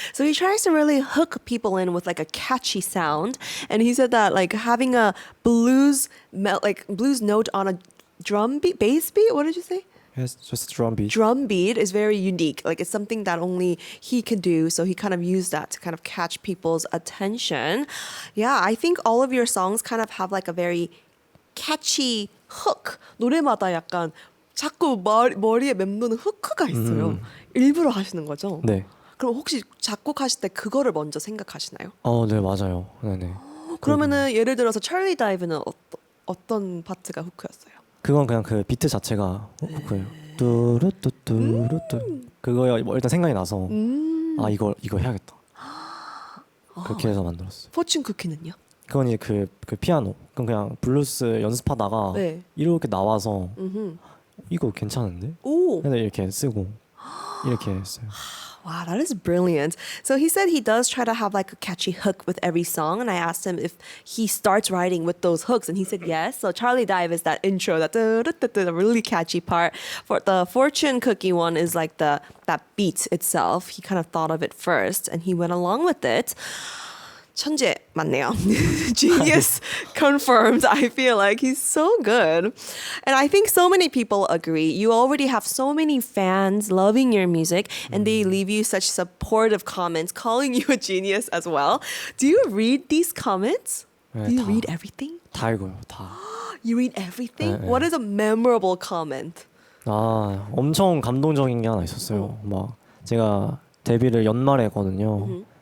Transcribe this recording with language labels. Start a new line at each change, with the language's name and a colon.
English: So he tries to really hook people in with like a catchy sound, and he said that like having a blues note on a drum beat, bass beat. What did you say? Yes, just drum beat. Drum beat is very unique. Like it's something that only he can do. So he kind of used that to kind of catch people's attention. Yeah, I think all of your songs kind of have like a very catchy hook.
Korean: 노래마다 약간 자꾸 머리에 맴도는 후크가 있어요. 일부러 하시는 거죠? 네. 그럼 혹시 작곡하실 때 그거를 먼저 생각하시나요? 네 맞아요. 네네. 그러면은 예를 들어서 찰리 다이브는 어떤 파트가 후크였어요? 그건 그냥 그 비트 자체가 후크예요. 뚜루뚜뚜루뚜. 그거 일단 생각이 나서 이거 해야겠다. 그렇게 해서 만들었어요. 포츈쿠키는요? 그건 이제 그 피아노. 그건 그냥 블루스 연습하다가 네. 이렇게 나와서 이거 괜찮은데? 오. 그래서 이렇게 쓰고 이렇게 했어요.
English: Wow, that is brilliant. So he said he does try to have like a catchy hook with every song. And I asked him if he starts writing with those hooks. And he said yes. So Charlie Dive is that intro, that the really catchy part. For the Fortune Cookie one is like that beat itself. He kind of thought of it first and he went along with it.
Korean: 천재 맞네요.
English: Genius confirmed. I feel like he's so good. And I think so many people agree. You already have so many fans loving your music and they leave you such supportive comments calling you a genius as well. Do you read these comments?
Korean: 네,
English: Do you
Korean: 다.
English: read everything?
Korean: 다 읽어요. 다.
English: You read everything?
Korean: 네,
English: What is a memorable comment?
Korean: 아, 엄청 감동적인 게 하나 있었어요. 막 제가 데뷔를 연말에 했거든요.